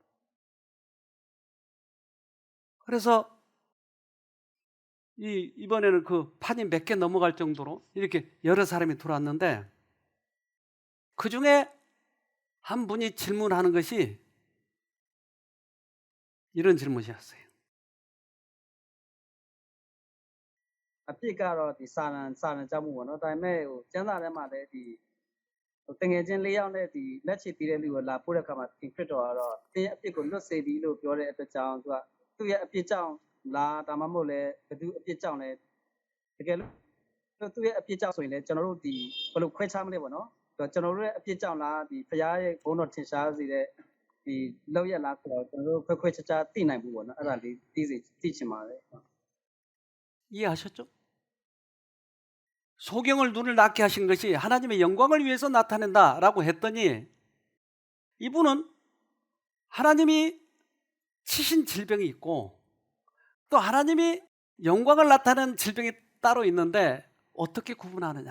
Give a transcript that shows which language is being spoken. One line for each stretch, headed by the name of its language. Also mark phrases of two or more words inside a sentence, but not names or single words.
Korean: 그래서 이번에는 그 판이 몇 개 넘어갈 정도로 이렇게 여러 사람이 들어왔는데 그 중에 한 분이 질문하는 것이 이런 질문이었어요.
Burmese: အပြစ်ကတော့ဒီစာရန်ကြောက်မှုပေါ့နော်ဒါပေမဲ့ကျမ်းစာထဲမှာလည်းဒီတငယ်ချင်း၄ယောက်နဲ့ဒီလက်ချေတီးတဲ့လူ ကိုလာပို့တဲ့အခါမှာသင်ခရစ်တော်ကတော့တင်းရဲ့အပြစ်ကိုလွတ်စေပြီလို့ပြောတဲ့အတွက်ကြောင့်သူရဲ့အပြစ်ကြောင့်လားဒါမှမဟုတ်လဲဘယ်သူအပြစ်ကြောင့်လဲတကယ်လို့သူရဲ့အပြစ်ကြောင့်ဆိုရင်လည်းကျွန်တော်တို့ဒီဘယ်လိုခွဲခြားမလဲပေါ့နော်ကျွန်တော်တို့ရဲ့အပြစ်ကြောင့်လားဒီဖရားရဲ့ဘုန်းတော်ထင်ရှားစေတဲ့ဒီလောက်ရလားဆိုတော့ကျွန်တော်တို့ခွဲခြားသိနိုင်ဘူးပေါ့နော်အဲ့ဒါလေးသိချင်ပါတယ်
Korean: 이해하셨죠? 소경을 눈을 낫게 하신 것이 하나님의 영광을 위해서 나타낸다라고 했더니 이분은 하나님이 치신 질병이 있고 또 하나님이 영광을 나타내는 질병이 따로 있는데 어떻게 구분하느냐?